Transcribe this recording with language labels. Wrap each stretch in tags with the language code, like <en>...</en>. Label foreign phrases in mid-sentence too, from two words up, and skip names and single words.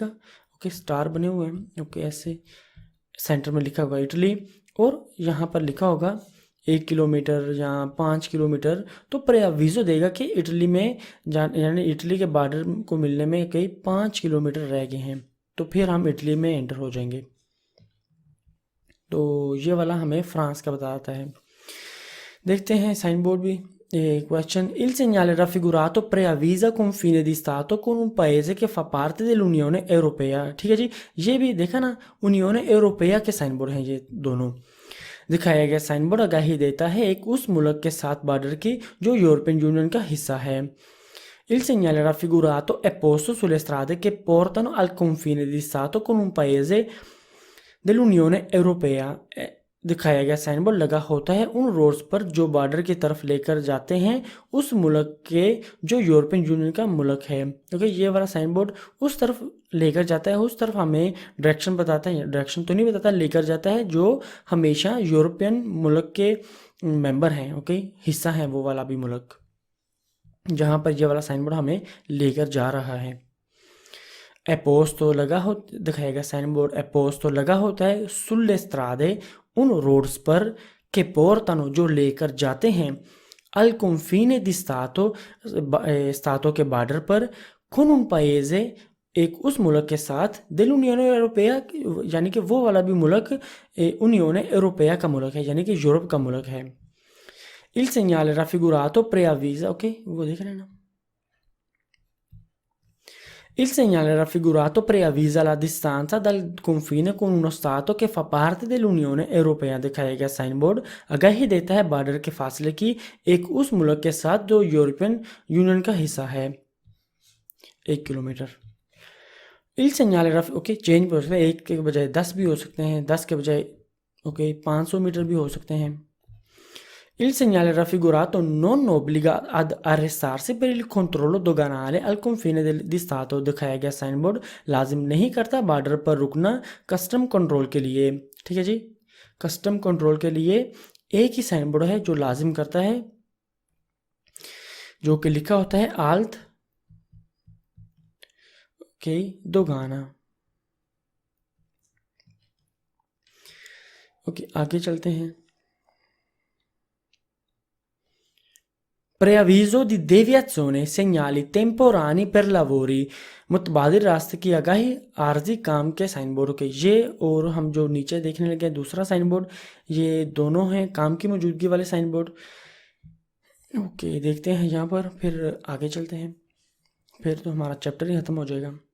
<ur>اوکے، سٹار بنے ہوئے ہیں، اوکے، ایسے سینٹر میں لکھا ہوگا اٹلی اور یہاں پر لکھا ہوگا 1 کلومیٹر یا 5 کلومیٹر، تو پریاویزو دے گا کہ اٹلی میں یعنی اٹلی کے بارڈر کو ملنے میں کئی 5 کلومیٹر رہ گئے ہیں، تو پھر ہم اٹلی میں انٹر ہو جائیں گے. تو یہ والا ہمیں فرانس کا بتاتا ہے. دیکھتے ہیں سائن بورڈ بھی. کویسچن,</ur> <it>il segnale raffigurato preavvisa confine di Stato con un paese che fa parte dell'Unione Europea।</it> <ur>ٹھیک ہے جی، یہ بھی دیکھا نا، یونین europea کے سائن بورڈ ہیں یہ دونوں. دکھایا گیا سائن بورڈ آگاہی دیتا ہے ایک اس ملک کے ساتھ بارڈر کی جو یورپین یونین کا حصہ ہے.</ur> <it>Il segnale raffigurato è posto sulle strade che portano al confine di Stato con un paese dell'Unione Europea।</it> <ur>دکھایا گیا سائن بورڈ لگا ہوتا ہے ان روڈز پر جو بارڈر کی طرف لے کر جاتے ہیں اس ملک کے جو یورپین یونین کا ملک ہے. کیونکہ یہ والا سائن بورڈ اس طرف لے کر جاتا ہے اس طرف ہمیں ڈائریکشن بتاتا ہے، ڈائریکشن تو نہیں بتاتا، لے کر جاتا ہے جو ہمیشہ یورپین ملک کے ممبر ہیں، اوکے، حصہ ہے وہ والا بھی ملک جہاں پر یہ والا سائن بورڈ ہمیں لے کر جا رہا ہے.</ur> <it>è posto</it> <ur>لگا ہو دکھائے گا سائن بورڈ,</ur> <it>è posto</it> <ur>لگا ہوتا ہے</ur> <it>sulle strade</it> <ur>ان روڈز پر کے portano جو لے کر جاتے ہیں</ur> <it>al confine di stato</it> <ur>ستاتو کے بارڈر پر</ur> <it>con un paese</it> <ur>ایک اس ملک کے ساتھ dell'Unione Europea یعنی کہ وہ والا بھی ملک یونین یوروپیا کا ملک ہے یعنی کہ یورپ کا ملک ہے.</ur> <it>Il segnale raffigurato preavvisa,</it> <ur>ok، وہ دیکھ رہے ہیں نا.</ur> <it>Il segnale raffigurato preavvisa la distanza dal confine con uno stato che fa parte dell'Unione Europea।</it> <ur>دکھایا گیا سائن بورڈ آگاہی دیتا ہے بارڈر کے فاصلے کی ایک اس ملک کے ساتھ جو یورپین یونین کا حصہ ہے، 1 کلومیٹر.</ur> <it>Il segnale</it> <ur>اوکے چینج بھی ہو سکتا ہے، 1 کے بجائے 10 بھی ہو سکتے ہیں، 10 کے بجائے اوکے 500 میٹر بھی ہو سکتے ہیں.</ur> <it>Il segnale raffigurato non obbliga ad arrestarsi per il controllo doganale al confine di stato।</it> <ur>دکھایا گیا سائن بورڈ لازم نہیں کرتا بارڈر پر رکنا</ur> <en>custom control</en> <ur>کے لیے، ٹھیک ہے جی.</ur> <en>custom control</en> <ur>کے لیے ایک ہی سائن بورڈ ہے جو لازم کرتا ہے، جو کہ لکھا ہوتا ہے آلت اوکے دوگانا. اوکے آگے چلتے ہیں.</ur> <it>Preavviso di deviazione, segnali temporanei per lavori,</it> <ur>متبادل راستے کی آگاہی عارضی کام کے سائن بورڈ کے یہ، اور ہم جو نیچے دیکھنے لگے دوسرا سائن بورڈ، یہ دونوں ہیں کام کی موجودگی والے سائن بورڈ. اوکے دیکھتے ہیں یہاں پر، پھر آگے چلتے ہیں، پھر تو ہمارا چیپٹر ہی ختم ہو جائے گا.</ur>